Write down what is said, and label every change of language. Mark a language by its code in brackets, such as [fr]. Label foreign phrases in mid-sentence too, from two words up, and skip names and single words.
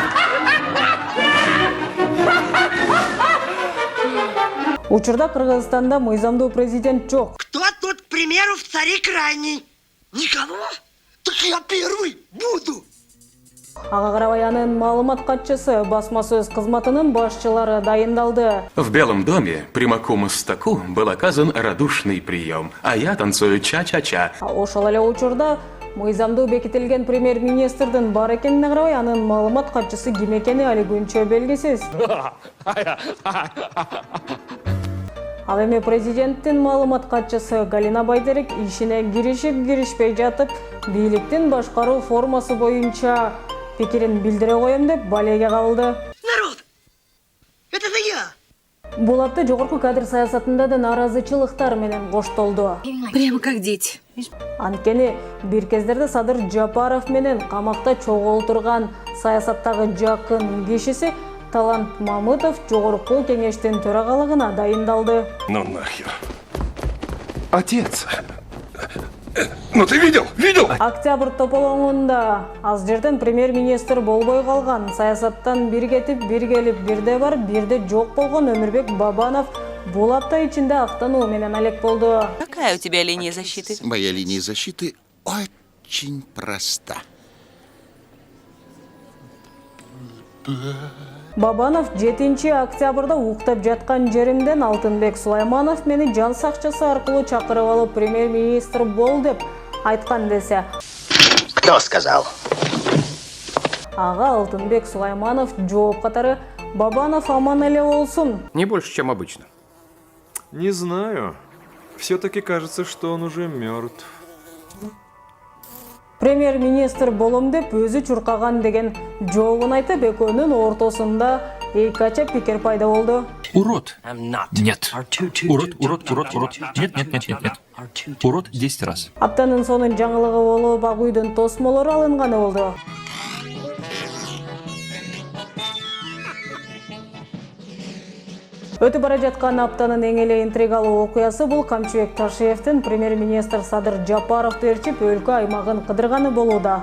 [ky] Учурда Кыргызстанда мыйзамдуу президент жок. [ru] Кто тут, к примеру, в царе крайний? Никого? Так я первый буду. [ky] Ага карабай анын маалымат катчысы басма сөз кызматынын башчылары дайындалды. [ru] В Белом доме Примаку Мустаку был оказан радушный прием, а я танцую ча-ча-ча. [ky] Ошол эле учурда мыйзамдуу бекитилген премьер-министрдин бар экенине карабай анын маалымат катчысы ким экени али күнчө белгисиз. Ал эми президенттин маалымат катчысы Галина Байдерик ишине киришип-киришпей жатып, бийликтин башкаруу формасы боюнча пикирин билдире коем деп балеге кабылды. [ru] Народ, это я. [ky] Бул атты жогорку кадр саясатында да нааразычылыктар менен коштолду. [ru] Прямо как дети. [ky] Анткени бир кездерде Садыр Жапаров менен камакта чогултурган саясаттагы жакын кишиси Талант Мамытов жогорку кеңештин төрагалыгына дайындалды. [ru] Ну нахер. Отец. Ну ты видел? Видел? [ky] Октябрь тополоңунда аз жерден премьер-министр болбой калган, саясаттан бир кетип, бир келип, бирде бар, бирде жок болгон Өмүрбек Бабанов бул апта ичинде актануу менен алек болду. [ru] Какая у тебя линия защиты? Моя линия защиты очень проста. [ky] Бабанов 7 октябрда уктап жаткан жеримден Алтынбек Сулайманов мени жан сакчысы аркылуу чакырып алып премьер-министр бол деп айткан десе. [ru] Кто сказал? [ky] Ага Алтынбек Сулайманов жооп катары: Бабанов аман эле болсун. [ru] Не больше, чем обычно. Не знаю. Все-таки кажется, что он уже мертв. [ky] Премьер-министр болом деп өзү чуркаган деген жообун айтып, экөөнүн ортосунда эки кача пикир пайда болду. [ru] Урод. Нет. Урод. Нет. Урод 10 раз. [ky] Аптанын сонун жаңылыгы болуп, ак үйдүн тосмолору алынганы болду. Өтүп бара жаткан аптанын эң эле интригалуу окуясы бул Камчыбек Ташиевдин премьер-министр Садыр Жапаровду ээрчип өлкө аймагын кыдырганы болууда.